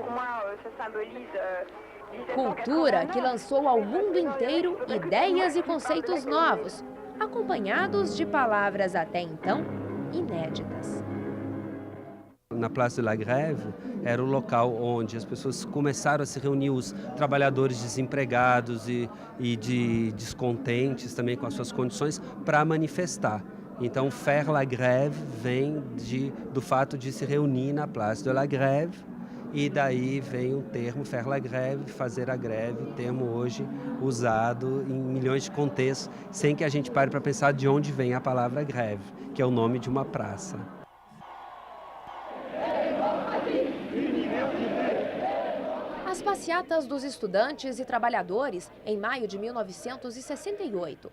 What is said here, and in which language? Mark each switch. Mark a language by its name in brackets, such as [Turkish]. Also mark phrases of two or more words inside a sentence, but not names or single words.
[Portuguese] Cultura que lançou ao mundo inteiro ideias e conceitos novos, acompanhados de palavras até então inéditas. Na Place de la Grève era o local onde as pessoas começaram a se reunir, os trabalhadores desempregados e descontentes também com as suas condições, para manifestar. Então, [French] faire la grève [Portuguese] vem do fato de se reunir na Place de la Grève, e daí vem o termo [French] faire la grève, [Portuguese] fazer a greve, termo hoje usado em milhões de contextos, sem que a gente pare para pensar de onde vem a palavra greve, que é o nome de uma praça. As passeatas dos estudantes e trabalhadores em maio de 1968.